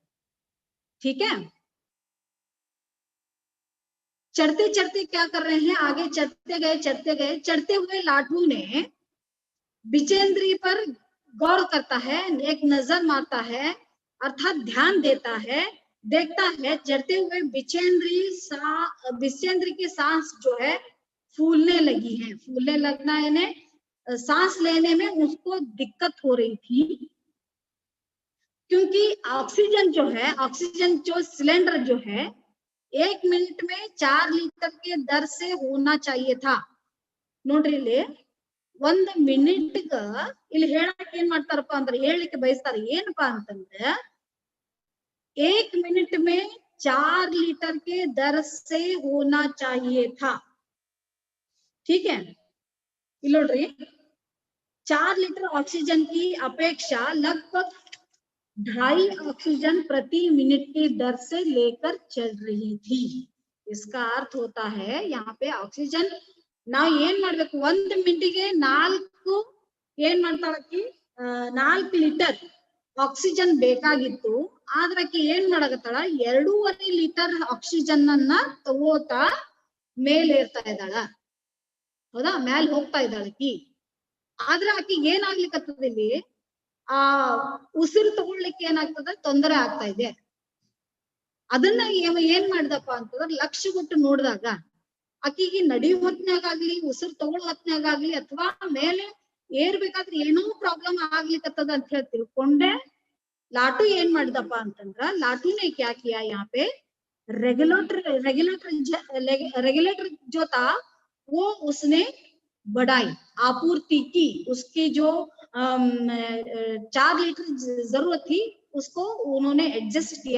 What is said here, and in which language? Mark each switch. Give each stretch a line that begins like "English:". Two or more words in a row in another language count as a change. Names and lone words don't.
Hindi: ठीक है, चढ़ते चढ़ते क्या कर रहे हैं, आगे चढ़ते हुए लाटू ने विजेंद्री पर गौर करता है, एक नजर मारता है, अर्थात ध्यान देता है, देखता है चढ़ते हुए विजेंद्री की सांस जो है फूलने लगी है। फूलने लगना यानी सांस लेने में उसको दिक्कत हो रही थी, क्योंकि ऑक्सीजन जो सिलेंडर जो है 1 मिनट में 4 लीटर के दर से होना चाहिए था।
Kannada: ನೋಡ್ರಿ, 1 ಮಿನಿಟ್ ಇಲ್ಲಿ ಹೇಳಕ್ ಏನ್ ಮಾಡ್ತಾರಪ್ಪ ಅಂದ್ರೆ, ಹೇಳಲಿಕ್ಕೆ ಬಯಸ್ತಾರೆ ಏನಪ್ಪಾ ಅಂತಂದ್ರೆ
Hindi: 1 मिनट में 4 लीटर के दर से होना चाहिए था। ठीक है,
Kannada: ಇಲ್ಲಿ ನೋಡ್ರಿ
Hindi: 4 लीटर ऑक्सीजन की अपेक्षा लगभग 2.5 ऑक्सीजन प्रति मिनट की दर से लेकर चल रही थी। इसका अर्थ होता है यहाँ पे ऑक्सीजन
Kannada: ನಾವು ಏನ್ ಮಾಡ್ಬೇಕು, 1 ಮಿನಿಟ್ಗೆ 4 ಲೀಟರ್ ಆಕ್ಸಿಜನ್ ಬೇಕಾಗಿತ್ತು, ಆದ್ರೆ ಆಕಿ ಏನ್ ಮಾಡಕತ್ತಾಳ, 2.5 ಲೀಟರ್ ಆಕ್ಸಿಜನ್ ಅನ್ನ ತಗೋತಾ ಮೇಲೆ ಇರ್ತಾ ಇದ್ದಾಳ, ಹೌದಾ, ಮೇಲೆ ಹೋಗ್ತಾ ಇದ್ದಾಳ ಆಕಿ. ಆದ್ರೆ ಆಕಿಗೆ ಏನಾಗ್ಲಿಕ್ಕತ್ತದ, ಇಲ್ಲಿ ಉಸಿರು ತಗೊಳ್ಲಿಕ್ಕೆ ಏನಾಗ್ತದೆ, ತೊಂದರೆ ಆಗ್ತಾ ಇದೆ. ಅದನ್ನ ಏನ್ ಮಾಡ್ದಪ್ಪ ಅಂತಂದ್ರೆ ಲಕ್ಷ್ಯ ಕೊಟ್ಟು ನೋಡಿದಾಗ ಆಕಿಗೆ ನಡೆಯೋ ಹೊತ್ನಾಗಾಗ್ಲಿ, ಉಸಿರು ತಗೊಳ್ಳೋ ಹೊತ್ನಾಗಾಗ್ಲಿ, ಅಥವಾ ಮೇಲೆ ಏರ್ಬೇಕಾದ್ರೆ ಏನೋ ಪ್ರಾಬ್ಲಮ್ ಆಗ್ಲಿಕ್ಕತ್ತದ ಅಂತ ಹೇಳಿ ತಿಳ್ಕೊಂಡೆ लाटू ಏನ್ ಮಾಡಿದಪ್ಪ ಅಂತಂದ್ರ,
Hindi: लाटू ने क्या किया, यहाँ पे रेगुलेटर जो था वो उसने बढ़ाई, आपूर्ति की, उसकी जो 4 लीटर जरूरत थी उसको उन्होंने एडजस्ट किया।